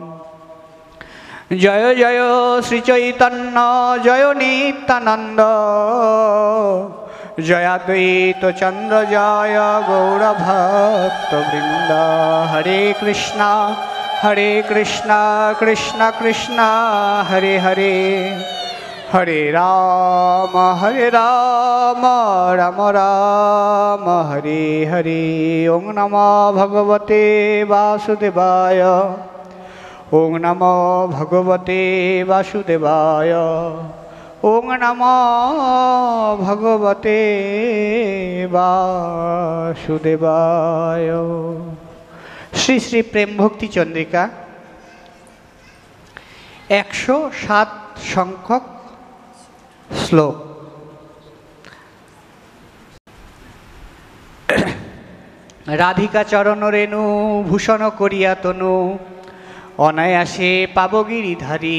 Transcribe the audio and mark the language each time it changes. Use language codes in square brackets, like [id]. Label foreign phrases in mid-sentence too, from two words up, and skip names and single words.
[bn] জয় জয় শ্রী চৈতন্য জয় নিত্যানন্দ জয়াদ্বৈত চন্দ্র জয় গৌরভক্তবৃন্দ। হরে কৃষ্ণ কৃষ্ণ কৃষ্ণ হরে হরে, হরে রাম রাম রাম হরে হরে। [sa] ওং নমো ভগবতে বাসুদেবায়, ওং নমো ভগবতে বাসুদেবায়, ওং নমো ভগবতে বাসুদেবায়। [bn] শ্রী শ্রী প্রেম ভক্তি চন্দ্রিকা 107 সংখ্যক শ্লোক। রাধিকা চরণ রেণু ভূষণ করিয়া তনু অনায়াসে পাব গিরিধারী।